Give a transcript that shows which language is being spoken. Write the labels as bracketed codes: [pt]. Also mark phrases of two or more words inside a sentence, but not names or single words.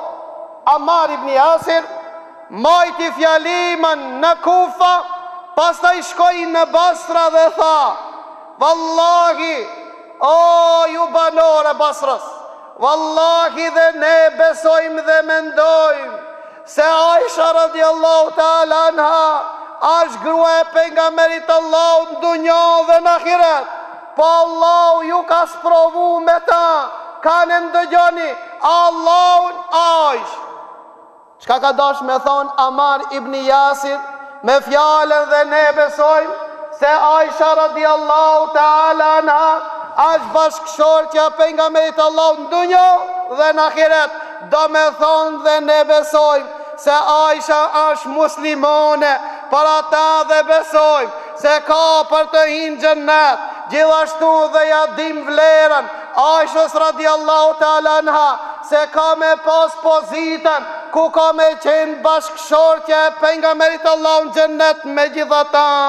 [sq] Ammar ibn Yasir majti fjalimën në Kufa, pastaj shkoi në Basra dhe tha, vallahi, o ju banor e Basrës, vallahi dhe ne besojmë dhe mendojmë se Aisha [ar] رضي الله تعالى عنها [sq] është grua e pejgamberit Allahut në dunjë dhe në ahiret. Po Allahu ju ka sprovu me ta, kanë ndëgjoni Allahun Aisha. Çka ka dash me thonë Ammar ibn Yasir me fjalën dhe ne besojmë se Aisha [ar] رضي الله تعالى عنها [sq] është bashkëshortja pejgamberit Allahut në dunjë dhe në ahiret. Do me thonë dhe ne besojmë se Aisha është muslimone, para ta dhe besojmë se ka për të hinë gjennet. Gjithashtu dhe ja dim vlerën Aishës [ar] رضي الله تعالى عنها, [sq] se ka me pas pozitën ku ka me qenë bashkëshortja e pejgamberit Allahut në gjennet me gjithata.